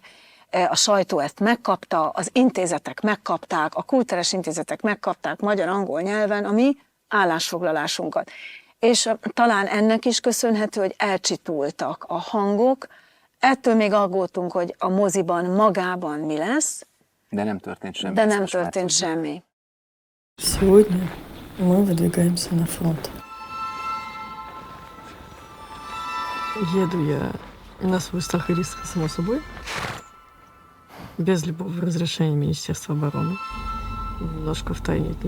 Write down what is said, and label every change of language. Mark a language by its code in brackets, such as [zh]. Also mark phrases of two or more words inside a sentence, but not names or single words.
[hu] A sajtó ezt megkapta, az intézetek megkapták, a kulturális intézetek megkapták magyar-angol nyelven a mi állásfoglalásunkat. És talán ennek is köszönhető, hogy elcsitultak a hangok, ettől még aggódtunk, hogy a moziban magában mi lesz, de nem történt semmi. De nem történt semmi. [ru] Сегодня мы выдвигаемся на фронт. Еду я на свой страх и риск, само собой, без любого разрешения Министерства обороны, немножко втайне от них.